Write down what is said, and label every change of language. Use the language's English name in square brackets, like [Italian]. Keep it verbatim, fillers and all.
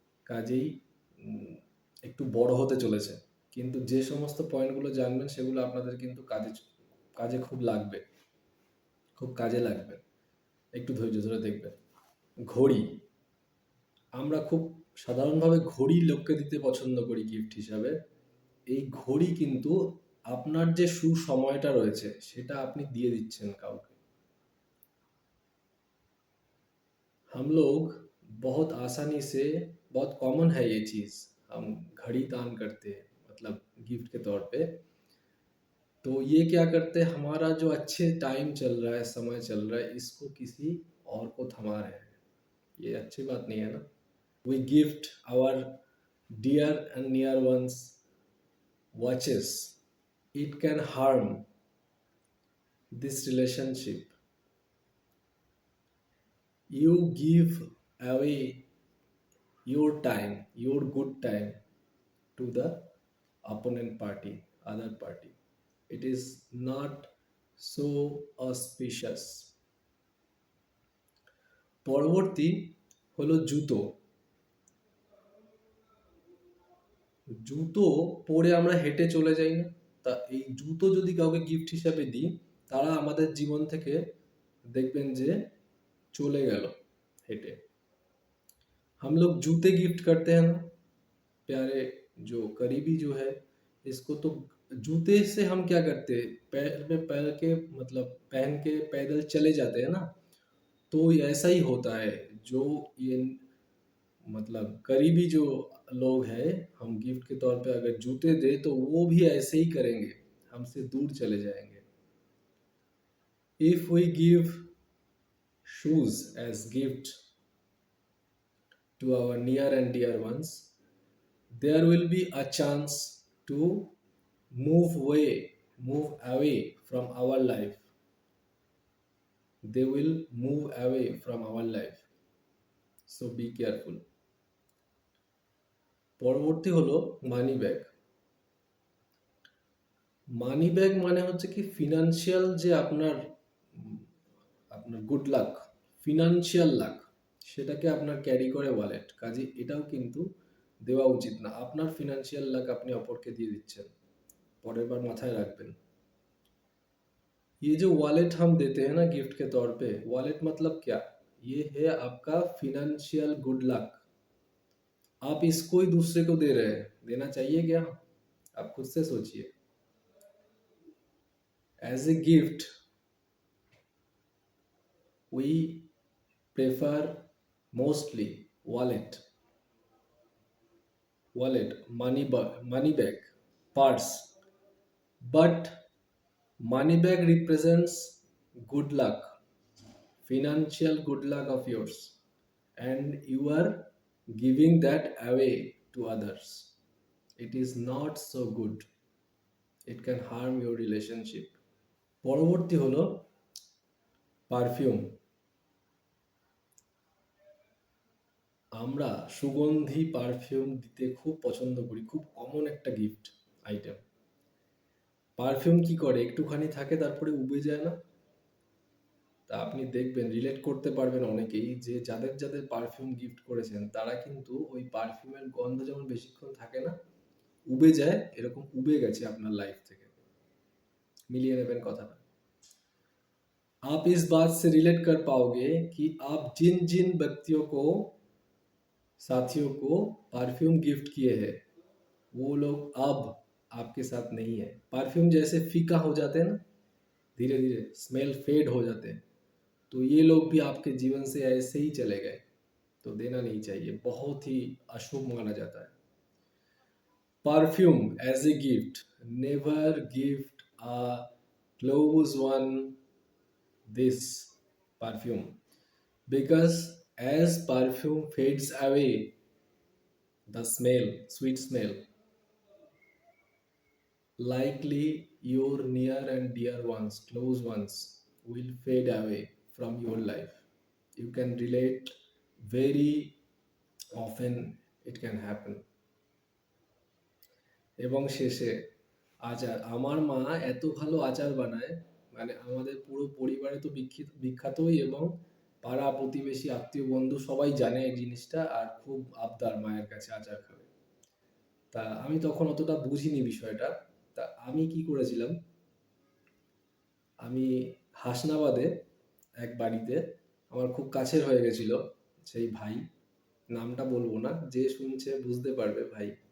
[Bangla] কাজেই উম, একটু বড় হতে চলেছে, কিন্তু যে সমস্ত পয়েন্টগুলো জানবেন সেগুলো আপনাদের কিন্তু কাজে কাজে খুব লাগবে, খুব কাজে লাগবে। একটু ধৈর্য ধরে দেখবেন। ঘড়ি, আমরা খুব সাধারণভাবে ঘড়ি লোককে দিতে পছন্দ করি গিফট হিসাবে। এই ঘড়ি কিন্তু আপনার যে সুসময়টা রয়েছে সেটা আপনি দিয়ে দিচ্ছেন কাউকে। [Hindi] हम लोग बहुत आसानी से, बहुत कॉमन है ये चीज़, हम घड़ी दान करते हैं, मतलब गिफ्ट के तौर पे। तो ये क्या करते हैं, हमारा जो अच्छे टाइम चल रहा है, समय चल रहा है, इसको किसी और को थमा रहे हैं। ये अच्छी बात नहीं है ना। [English] We gift our dear and near ones watches, it can harm this relationship. You give away your time, your good time to the opponent party, other party. It is not so auspicious. [Bangla] পরবর্তী হলো জুতো। জুতো পরে আমরা হেঁটে চলে যাই না, তা এই জুতো যদি কাউকে গিফট হিসাবে দিই, তারা আমাদের জীবন থেকে দেখবেন যে চলে গেল হেঁটে। [Hindi] हम लोग जूते गिफ्ट करते हैं ना प्यारे, जो करीबी जो है इसको, तो जूते से हम क्या करते हैं, पैर में पैर के मतलब पहन के पैदल चले जाते हैं ना। तो ये ऐसा ही होता है, जो ये मतलब करीबी जो लोग हैं, हम गिफ्ट के तौर पे अगर जूते दे तो वो भी ऐसे ही करेंगे, हमसे दूर चले जाएंगे। [English] If we give shoes as gift to our near and dear ones, there will be a chance to move away move away from our life. They will move away from our life, so be careful. [Bangla] পরবর্তী হলো money bag. Money bag মানে হচ্ছে কি, financial যে আপনার উম, আপনার good luck, financial lakh, সেটাকে আপনার ক্যারি করে ওয়ালেট। কাজে এটাও কিন্তু দেওয়া উচিত না। আপনার ফিনান্সিয়াল লাক আপনি অপরকে দিয়ে দিচ্ছেন, পরের বার মাথায় রাখবেন। [Hindi] ये जो वॉलेट हम देते हैं ना गिफ्ट के तौर पे, वॉलेट मतलब क्या, ये है आपका फिनेंशियल गुड लक। आप इसको ही दूसरे को दे रहे हैं, देना चाहिए क्या? आप खुद से सोचिए। [English] As a gift we prefer mostly wallet, wallet money money bag, purse, but money bag represents good luck, financial good luck of yours, and you are giving that away to others. It is not so good, it can harm your relationship. [Bangla] পরবর্তী হলো perfume. আমরা সুগন্ধি perfume দিতে খুব পছন্দ করি, খুব common একটা গিফট আইটেম। পারফিউম কি করে, একটুখানি থাকে তারপরে উবে যায় না। তা আপনি দেখবেন, রিলেট করতে পারবেন অনেকেই, যে যাদের যাদের পারফিউম গিফট করেছেন তারা কিন্তু ওই পারফিউমের গন্ধ যেমন বেশিক্ষণ থাকে না, উবে যায়, এরকম উবে গেছে আপনার লাইফ থেকে। মিলিয়ে নেবেন কথাটা। [Hindi] आप इस बात से रिलेट कर पाओगे कि आप जिन जिन व्यक्तियों को, साथियों को परफ्यूम गिफ्ट किए हैं, वो लोग अब आपके साथ नहीं है। परफ्यूम जैसे फीका हो जाते हैं ना, धीरे धीरे स्मेल फेड हो जाते हैं, तो ये लोग भी आपके जीवन से ऐसे ही चले गए। तो देना नहीं चाहिए, बहुत ही अशुभ माना जाता है। [English] Perfume as a gift, never gift Cloves won this perfume because as perfume fades away, the smell, sweet smell, likely your near and dear ones, close ones, will fade away from your life. You can relate very often, it can happen. [Bangla] এবং শেষে আচার, আমার মা এত ভালো আচার বানায়, মানে আমাদের পুরো পরিবারে তো বিখ্যাত বিখ্যাতই, এবং পাড়া প্রতিবেশী আত্মীয় বন্ধু সবাই জানে এই জিনিসটা, আর খুব আবদার মায়ের কাছে আচার খাবে। তা আমি তখন অতটা বুঝিনি বিষয়টা। তা আমি কি করেছিলাম, আমি হাসনাবাদে এক বাড়িতে, আমার খুব কাছের হয়ে গেছিল সেই ভাই, নামটা বলবো না, যে শুনছে বুঝতে পারবে ভাই।